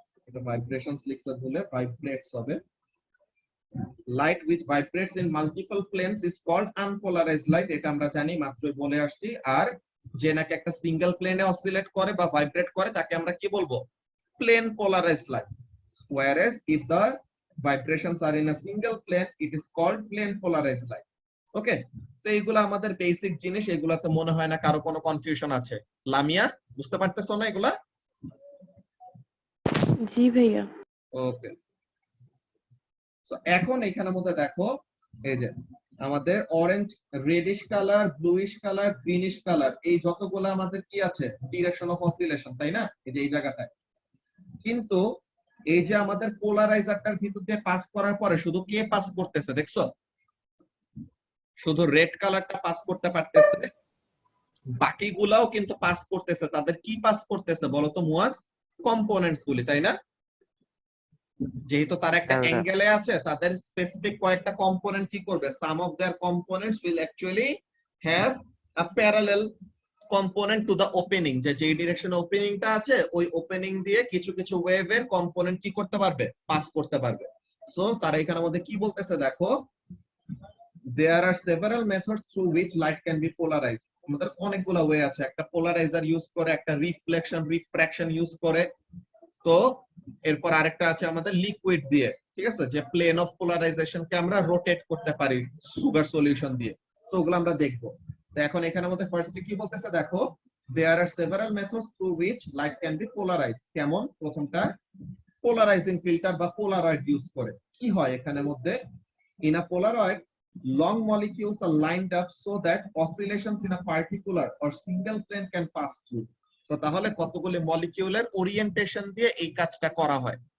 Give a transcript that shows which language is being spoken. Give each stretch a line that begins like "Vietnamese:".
Bangla: এটা ভাইব্রেশনস লিখছে বলে ভাইব্রেটস হবে।
English: light which vibrates in multiple planes is called unpolarized light,
Bangla: এটা আমরা জানি, মাত্রই বলে আসছি। আর যে নাকি একটা সিঙ্গেল প্লেনে অসিলেট করে বা ভাইব্রেট করে তাকে আমরা কি বলবো,
English: Plane polarized light, whereas if the vibrations are in a single plane it is called plane polarized light।
Bangla: ওকে, তো এইগুলা আমাদের বেসিক জিনিস, এগুলাতে মনে হয় না কারো কোনো কনফিউশন আছে। লামিয়া, বুঝতে পারতেছো না এগুলা? জি ভাইয়া। ওকে, তো এখন এখানের মধ্যে দেখো, এই যে আমাদের orange, radish colour, bluish colour, greenish colour, এই যতগুলো আমাদের কি আছে, ডিরেকশন অফ অসিলেশন, তাই না, এই যে এই জায়গাটায়। কিন্তু এই যে আমাদের পোলারাইজারটার ভিতর দিয়ে পাস করার পরে শুধু কে পাস করতেছে দেখছো? শুধু রেড কালারটা পাস করতে পারতেছে, বাকিগুলাও কিন্তু পাস করতেছে। তাদের কি পাস করতেছে বলতো মুয়াজ? কম্পোনেন্টস গুলি, তাই না? যেহেতু তার একটা হ্যাঁ ওটা অ্যাঙ্গেলে আছে, তাদের স্পেসিফিক কয়েকটা কম্পোনেন্ট কি করবে,
English: some of their components will actually have a parallel component to the opening,
Bangla: যে যেই ডিরেকশনে ওপেনিংটা আছে ওই ওপেনিং দিয়ে কিছু কিছু ওয়েভের কম্পোনেন্ট কি করতে পারবে, পাস করতে পারবে। সো তারা এখানে মধ্যে কি বলতেছে দেখো,
English: there are several methods through which light can be polarized।
Bangla: আমাদের অনেকগুলো ওয়ে আছে, একটা পোলারাইজার ইউজ করে, একটা রিফ্লেকশন রিফ্র্যাকশন ইউজ করে, তো এরপর আরেকটা আছে আমাদের লিকুইড দিয়ে, ঠিক আছে, যে প্লেন অফ পোলারাইজেশনকে আমরা রোটেট করতে পারি সুগার সলিউশন দিয়ে। তো ওগুলো আমরা দেখবো। তো এখন এখানে আমাদের ফার্স্টে কি বলতেছে দেখো,
English: there are several methods through which light can be polarized।
Bangla: কেমন? প্রথমটা পোলারাইজিং ফিল্টার বা পোলারয়েড ইউজ করে। কি হয় এখানে মধ্যে,
English: in a polaroid long molecules are lined up so that oscillations in a particular or single plane can pass through।
Bangla: তো তাহলে কতগুলি মলিকিউলের ওরিয়েন্টেশন দিয়ে এই কাজটা করা হয়।